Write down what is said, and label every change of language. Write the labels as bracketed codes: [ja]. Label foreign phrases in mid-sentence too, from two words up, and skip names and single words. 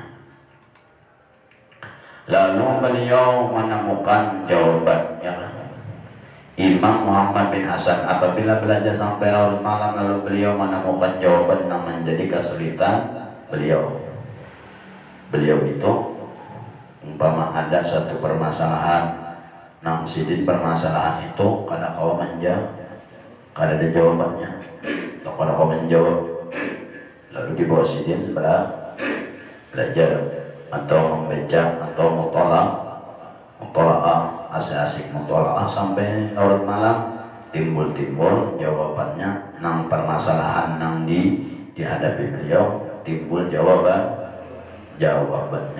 [id] Lalu beliau menemukan jawaban, ya. Imam Muhammad bin Hasan apabila belajar sampai larut malam, lalu beliau menemukan jawaban yang menjadi kesulitan beliau itu, [bjn] umpama ada satu permasalahan nang sidin permasalahan [id] itu kada kau kada ada jawabannya, atau kada kau menjawab, lalu di bawah sidin sebelah belajar atau membaca atau mutola'ah, asik mutola'ah sampai larut malam, timbul jawabannya nang permasalahan nang dihadapi beliau, timbul jawabannya.